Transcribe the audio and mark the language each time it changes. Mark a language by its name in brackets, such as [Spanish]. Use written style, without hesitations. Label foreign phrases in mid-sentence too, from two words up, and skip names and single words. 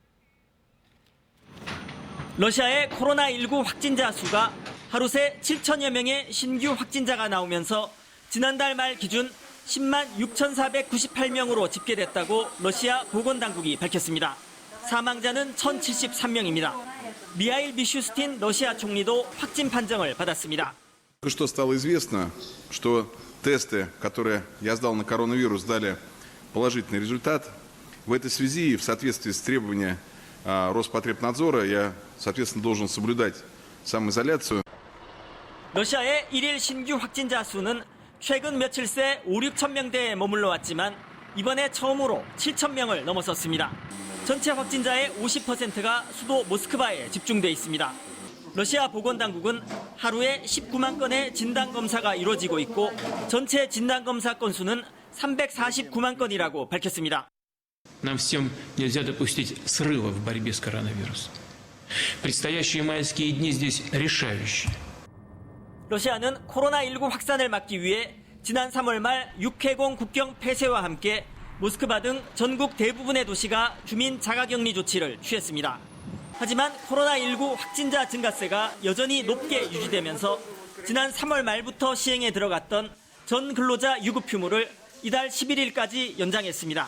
[Korean] 러시아의 코로나19 확진자 수가 하루 새 7천여 명의 신규 확진자가 나오면서 지난달 말 기준 10만 6,498명으로 집계됐다고 러시아 보건당국이 밝혔습니다. 사망자는 1,073명입니다. 미하일 미슈스틴 러시아 총리도 확진 판정을 받았습니다. [Russian] Что стало известно, что тесты, которые я сдал на коронавирус, дали положительный результат. В этой связи, в соответствии с требованиями Роспотребнадзора, я, соответственно, должен соблюдать самоизоляцию. [Korean] 러시아의 일일 신규 확진자 수는 최근 며칠 새 5, 6천 명대에 머물러 왔지만 이번에 처음으로 7천 명을 넘어섰습니다. 전체 확진자의 50%가 수도 모스크바에 집중돼 있습니다. 러시아 보건당국은 하루에 19만 건의 진단검사가 이루어지고 있고 전체 진단검사 건수는 349만 건이라고 밝혔습니다. [Russian] Нам всем нельзя допустить срыва в борьбе с коронавирусом. Предстоящие майские дни здесь решающие. [Korean] 러시아는 코로나19 확산을 막기 위해 지난 3월 말 육해공 국경 폐쇄와 함께 모스크바 등 전국 대부분의 도시가 주민 자가격리 조치를 취했습니다. 하지만 코로나19 확진자 증가세가 여전히 높게 유지되면서 지난 3월 말부터 시행에 들어갔던 전 근로자 유급 휴무를 이달 11일까지 연장했습니다.